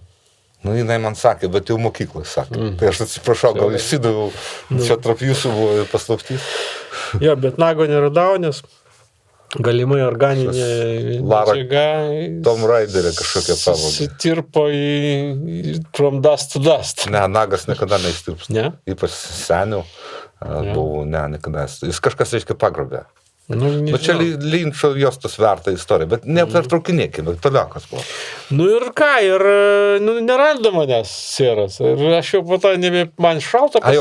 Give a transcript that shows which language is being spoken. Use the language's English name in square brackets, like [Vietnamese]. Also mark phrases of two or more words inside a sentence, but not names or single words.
[Lithuanian] Jinai man sakė, bet jau mokyklai sakė. Tai aš atsiprašau, gal išsidaviau, čia tarp jūsų buvo paslaptys. Jo, bet nago neradau, nes galimai organinė medžiaga. Tom Raiderė kažkokia pavogė. Sitirpo į [English] from dust to dust. [Lithuanian] Ne, nagas niekada neįstirps. Ne? Ypač seniau buvau, niekada. Jis kažkas, reiškia, pagrobė. Bet čia Linčo Jostos verta istorija, bet nepertraukinėkime, toliau kas buvo. Ir ką, ir neranda manęs Sieras. Ir aš jau po to man šalta pasidarė.